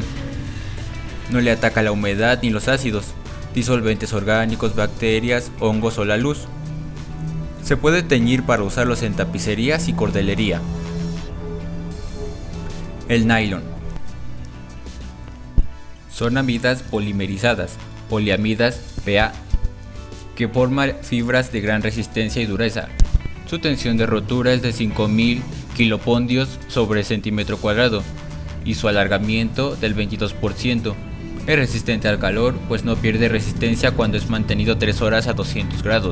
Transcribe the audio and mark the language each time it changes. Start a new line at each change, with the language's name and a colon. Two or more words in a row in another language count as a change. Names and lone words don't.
Spanish: No le ataca la humedad ni los ácidos, disolventes orgánicos, bacterias, hongos o la luz. Se puede teñir para usarlos en tapicerías y cordelería. El nylon. Son amidas polimerizadas, poliamidas PA, que forman fibras de gran resistencia y dureza. Su tensión de rotura es de 5000 kilopondios sobre centímetro cuadrado y su alargamiento del 22%. Es resistente al calor, pues no pierde resistencia cuando es mantenido 3 horas a 200 grados.